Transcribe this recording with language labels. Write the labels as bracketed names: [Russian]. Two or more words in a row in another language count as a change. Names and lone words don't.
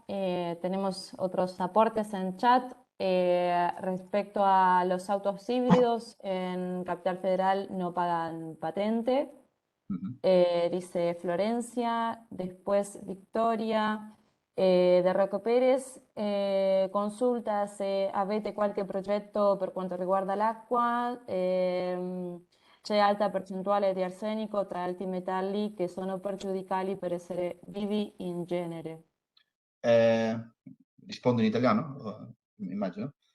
[Spanish] Tenemos otros aportes en chat. Respecto a los autos híbridos, en Capital Federal no pagan patente. Dice Florencia, después Victoria, de Rocco Pérez, consultas [Italian] avete qualche progetto per quanto riguarda l'acqua. c'è alta percentuale di arsenico tra alti metalli che sono perjudiciali per essere vivi in genere. Rispondo in italiano, immagino.